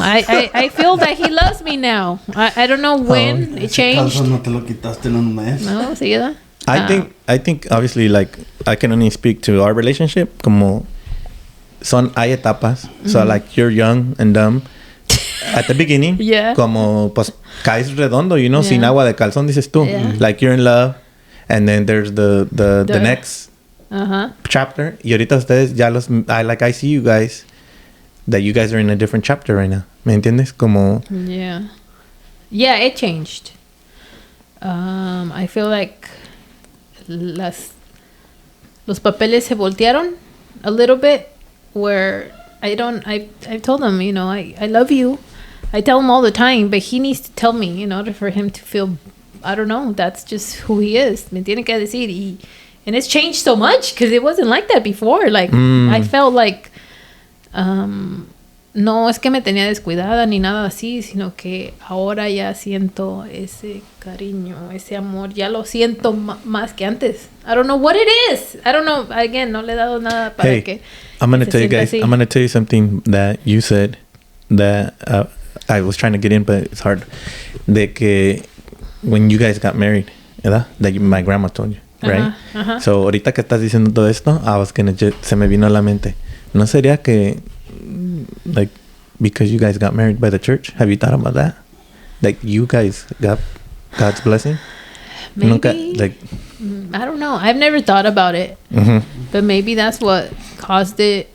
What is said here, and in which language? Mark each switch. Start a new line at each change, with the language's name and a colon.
English: I feel that he loves me now. I don't know when it changed.
Spanish: No te lo quitaste en un mes. No, sí, ¿verdad?
English: I think obviously like I can only speak to our relationship
Spanish: como hay etapas.
English: So like you're young and dumb. At the beginning, Yeah.
Spanish: como pues caes redondo,
English: you know,
Spanish: sin agua de calzón, dices tú.
English: Yeah. Like you're in love, and then there's the next chapter.
Spanish: Y ahorita ustedes ya
English: I see you guys, that you guys are in a different chapter right now.
Spanish: ¿Me entiendes? Como
English: Yeah. Yeah, it changed. I feel like
Spanish: los papeles se voltearon
English: a little bit, where I told him, you know, I love you. I tell him all the time, but he needs to tell me in order for him to feel, I don't know, that's just who he is.
Spanish: Me tiene que decir.
English: And it's changed so much because it wasn't like that before. Like, I felt like,
Spanish: no es que me tenía descuidada ni nada así, sino que ahora ya siento ese cariño, ese amor. Ya lo siento más que antes.
English: I don't know what it is. I don't know. Again,
Spanish: no le he dado nada para que...
English: I'm going to tell you guys, I'm going to tell you something that you said that I was trying to get in, but it's hard.
Spanish: De que
English: when you guys got married,
Spanish: ¿verdad?
English: That my grandma told you, right?
Spanish: So, ahorita que estás diciendo todo esto, se me vino a la mente. ¿No sería que,
English: like, because you guys got married by the church, have you thought about that? Like, you guys got God's blessing? Maybe.
Spanish: Nunca, like,
English: I don't know. I've never thought about it. But maybe that's what caused it.